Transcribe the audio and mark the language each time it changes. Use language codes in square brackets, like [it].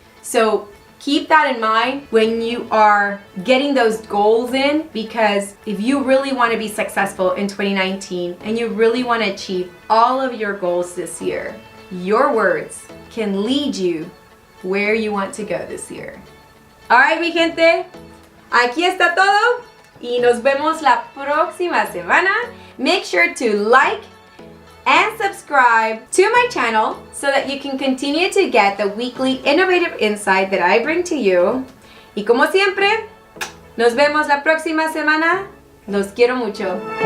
[en] So keep that in mind when you are getting those goals in, because if you really want to be successful in 2019 and you really want to achieve all of your goals this year, your words can lead you where you want to go this year. [es] Alright, mi gente, aquí está todo y nos vemos la próxima semana. [en] Make sure to like and subscribe to my channel so that you can continue to get the weekly innovative insight that I bring to you. [es] Y como siempre, nos vemos la próxima semana. Los quiero mucho.